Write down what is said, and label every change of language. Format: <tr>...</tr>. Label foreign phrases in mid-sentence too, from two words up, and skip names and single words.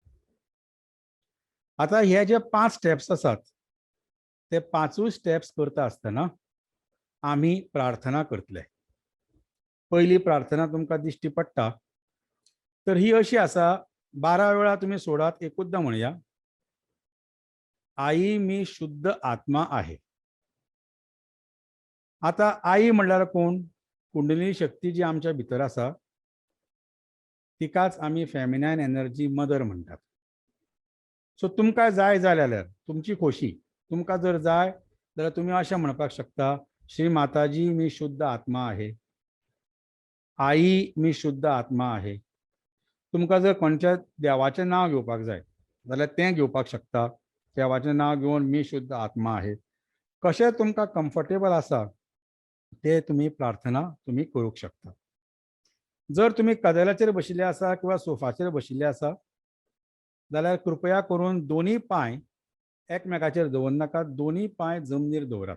<kok>आता हे जे 5 स्टेप्स आसात ते 5 स्टेप्स करता आसतना आमी प्रार्थना करतले. पयली प्रार्थना तुमकां दिश्टी पडटा तर ही अशी आसा, 12 वेळा तुमी सोडात, एकूचदा म्हणया,</kok> <mr>आई मी शुद्ध आत्मा आहे.</mr> <kok>आता आई म्हणल्यार कोण? कुंडलिनी शक्ती जी आमच्या भितर आसा तिकाच आमी</kok> <en>feminine energy mother</en> <kok>म्हणटात. सो तुमकां जाय जाल्यार तुमची खोशी, तुमकां जर जाय जाल्यार तुमी अशें म्हणपाक शकता,</kok> <mr>श्री माताजी मी शुद्ध आत्मा आहे, आई मी शुद्ध आत्मा आहे.</mr> <kok>तुमकां जर खंयच्या देवाचें नांव घेवपाक जाय जाल्यार तें घेवपाक शकता. देवाचें नांव घेवन</kok> <mr>मी शुद्ध आत्मा आहे.</mr> <kok>कशें तुमकां कम्फर्टेबल आसा ते तुमी प्रार्थना तुमी करूंक शकता. जर तुमी कदेलाचेर बशिल्ले आसा किंवा सोफाचेर बशिल्ले आसा जाल्यार कृपया करून दोन्ही पांय एकमेकाचेर दवरनाकात, दोन्ही पांय जमनीर दवरात.</kok>